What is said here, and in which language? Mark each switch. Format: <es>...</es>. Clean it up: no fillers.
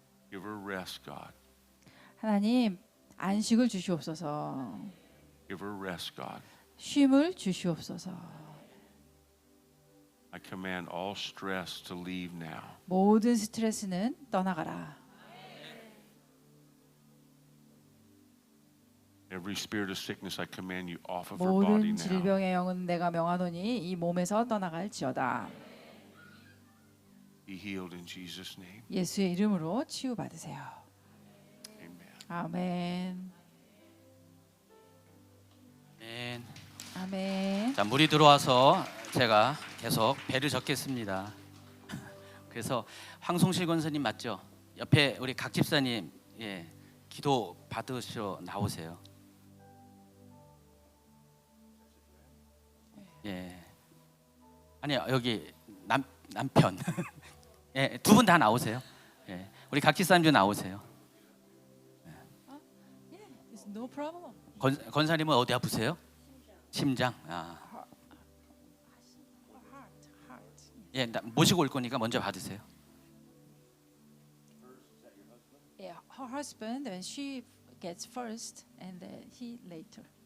<en>Give her rest, God.</en> <ko>하나님 안식을 주시옵소서.</ko> <en>Give her rest, God.</en> <ko>쉼을 주시옵소서.</ko> <en>I command all stress to leave now.</en> <ko>모든 스트레스는 떠나가라.</ko> <en>Every spirit of sickness, I command you off of her body</en> <ko>모든</ko> <en>now.</en> <ko>질병의 영은 내가 명하노니 이 몸에서 떠나갈지어다.</ko> <en>Be healed in Jesus' name.</en> <ko>예수의 이름으로 치유받으세요.</ko> <en>Amen.</en> <ko>아멘. 아멘. 아멘. 자, 물이 들어와서 제가 계속 배를 적겠습니다. 그래서 황송실 권사님 맞죠? 옆에 우리 각 집사님, 예, 기도 받으시러 나오세요. 예, 아니요, 여기 남편, 예, 두 분 다 나오세요. 예, 우리 각 집사님도 나오세요.</ko> <en>It's no problem.</en> <ko>권사님은 어디 아프세요? 심장. 예, 모시고 올 거니까 먼저 받으세요.</ko> <en>her husband and she gets first and he later.</en>